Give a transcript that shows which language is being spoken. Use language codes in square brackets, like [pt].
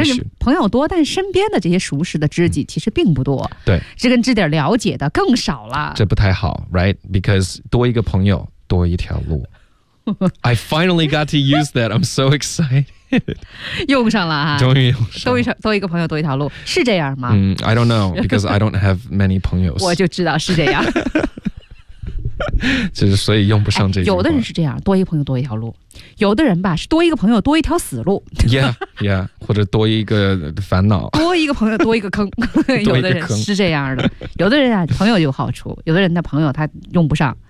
[zh] 是朋友多但身边的这些熟识的知己其实并不多对知根知底了解的更少了这不太好 [en] right because [zh] 多一个朋友多一条路 [en] I finally got to use that I'm so excited [zh] 用上了哈终于用上了多一个朋友多一条路是这样吗、 [en] I don't know because I don't have many [zh] 朋友我就知道是这样就是所以用不上这句话、哎、有的人是这样多一个朋友多一条路有的人吧是多一个朋友多一条死路 yeah yeah 或者多一个烦恼多一个朋友多一个坑多一个坑是这样的有的人啊朋友有好处有的人的朋友他用不上